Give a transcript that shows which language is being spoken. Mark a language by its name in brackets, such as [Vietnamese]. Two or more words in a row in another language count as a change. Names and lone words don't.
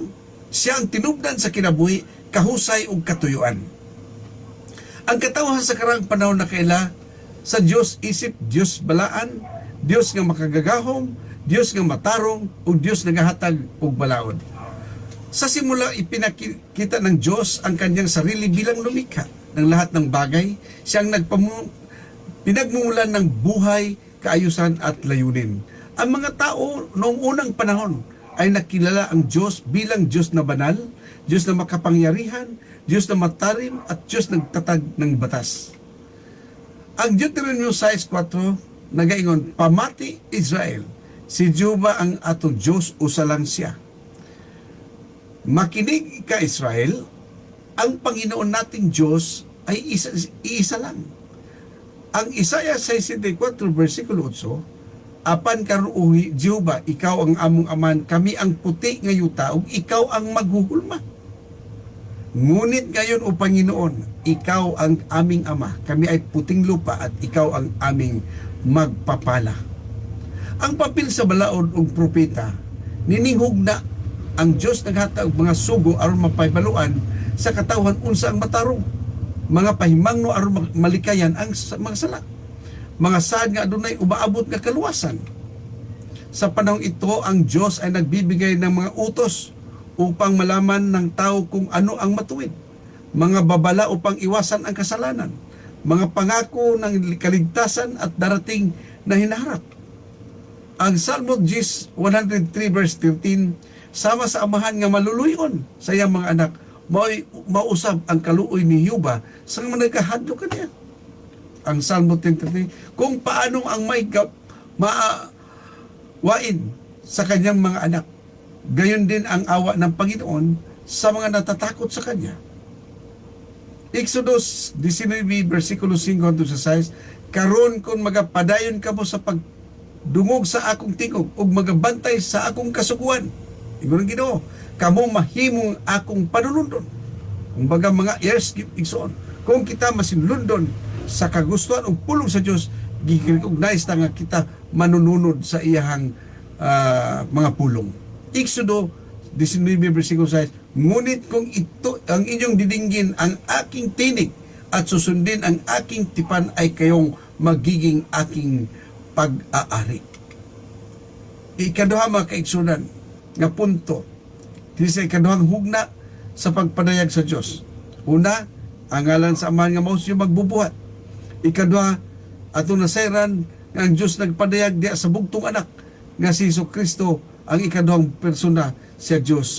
[Cebuano] Siya ang tinubdan sa kinabuhi, kahusay ug katuyuan. Ang katawhan sa karang panahon na kaila sa Dios isip, Dios balaan, Dios nga makagagahom, Dios nga matarong ug Dios nagahatag og balaod. [Filipino] Sa simula ipinakita ng Dios ang kanyang sarili bilang lumikha ng lahat ng bagay. Siyang pinagmumulan ng buhay, kaayusan at layunin. Ang mga tao noong unang panahon ay nakilala ang Diyos bilang Diyos na banal, Diyos na makapangyarihan, Diyos na matarim at Diyos nagtatag ng batas. [Cebuano] Ang Deuteronomy 6:4 nagaingon, pamati Israel, si Jehova ang atong Diyos, usa lang siya. [Filipino] Makinig ka Israel, ang Panginoon nating Diyos ay isa lang. [Cebuano] Ang Isaiah 64 versikulo 8, apan karon o Jehova, ikaw ang among aman, kami ang puti nga yuta, ug ikaw ang maghuhulma. [Filipino] Ngunit ngayon o Panginoon, ikaw ang aming ama, kami ay puting lupa at ikaw ang aming magpapala. [Cebuano] Ang papel sa balaod ug propeta, ninihog na ang Diyos naghatag og mga sugo aron mapaybaluan sa katawhan unsa ang matarong, mga pahimangno aron malikayan ang mga sala, mga saad nga adunay umaabot nga kaluwasan. [Filipino] Sa panahon ito, ang Diyos ay nagbibigay ng mga utos upang malaman ng tao kung ano ang matuwid, mga babala upang iwasan ang kasalanan, mga pangako ng kaligtasan at darating na hinaharap. [Cebuano] Ang Salmo 103 verse 13, sama sa amahan nga maluluyon sa iyang mga anak, mausab ang kaluoy ni Jehova sa mga nagkahadlo kaniya. [Filipino] Ang Salmo 10:3, kung paano ang may maawain sa kanyang mga anak, gayon din ang awa ng Panginoon sa mga natatakot sa Kanya. [Cebuano] Exodus 19 versikulo 5-6, karon kung magapadayon kamo sa pagdungog sa akong tingog ug magabantay sa akong kasuguan, ingon ang Ginoo, kamo mahimong akong panulundon. [Filipino] Kung baga [Cebuano] mga years igsoon, kung kita masinlundon sa kagustuhan ug pulong sa Dios, gi-recognize na nga kita manununod sa iyahang mga pulong. [Filipino] Exodo 19 versikulo 6, ngunit kung ito ang inyong didinggin ang aking tinig at susundin ang aking tipan, ay kayong magiging aking pag-aari. [Cebuano] Ikaduha mga kaigsunan nga punto, dili sa ikaduhang hugna sa pagpadayag sa Dios. Una, ang ngalan sa amahan nga mao siya magbubuhat. Ikaduha, atong nasayran nga ang Dios nagpadayag diya sa bugtong anak nga si Jesucristo, ang ikaduhang persona siya Dios.